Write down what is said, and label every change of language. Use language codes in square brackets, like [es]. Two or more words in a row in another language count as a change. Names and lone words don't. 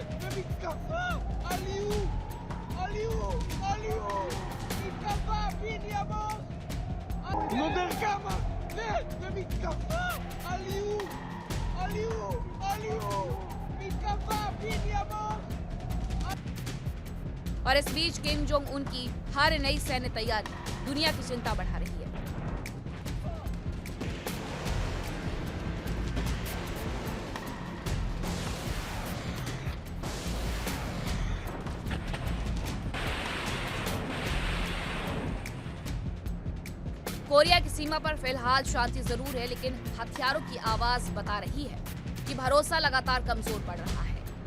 [pt] Vai me cavar! Aliu! Aliu! Aliu! Me cavar, Vini, amor! No derrama! Vem! Vai me cavar! Aliu! Aliu! Aliu! Me cavar, Vini, amor! [hi] और इस बीच किम जोंग उन की हर नई सैन्य तैयारी दुनिया की चिंता बढ़ा रही है। कोरिया की सीमा पर फिलहाल शांति जरूर है, लेकिन हथियारों की आवाज बता रही है कि भरोसा लगातार कमजोर पड़ रहा है।